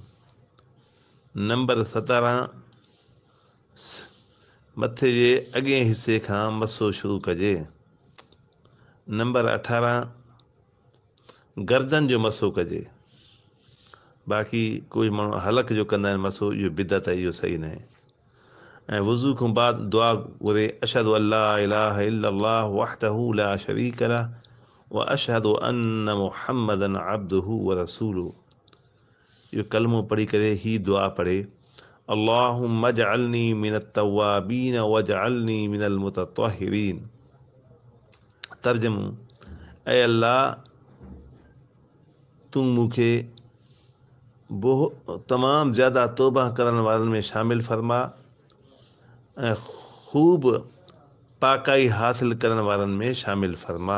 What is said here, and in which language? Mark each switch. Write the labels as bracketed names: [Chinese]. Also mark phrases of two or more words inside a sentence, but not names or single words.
[Sindhi] नंबर 17, मथे जे अॻिए हिसे खां मसो शुरू कजे। नंबर 18, गर्दन जो मसो कजे। बाक़ी कोई माण्हू हलक जो कंदा आहिनि मसो, इहो बिदत आहे, इहो सही न आहे। ऐं वुज़ू खां बाद दुआ घुरे, [Arabic] أشهد أن لا إله إلا الله وحده لا شريك له و أشهد أن محمدا عبده و رسوله. [Sindhi] इहो कलमो पढ़ी करे ही दुआ पढ़े, [Arabic] اللهم اجعلني من التوابين واجعلني من المتطهرين. [Sindhi] तर्जुमो, ऐं अल्लाह तूं मूंखे तमामु ज़्यादा तौबा करण वारनि में शामिल फरमा ऐं ख़ूब पाकाई हासिल करण वारनि में शामिल फरमा।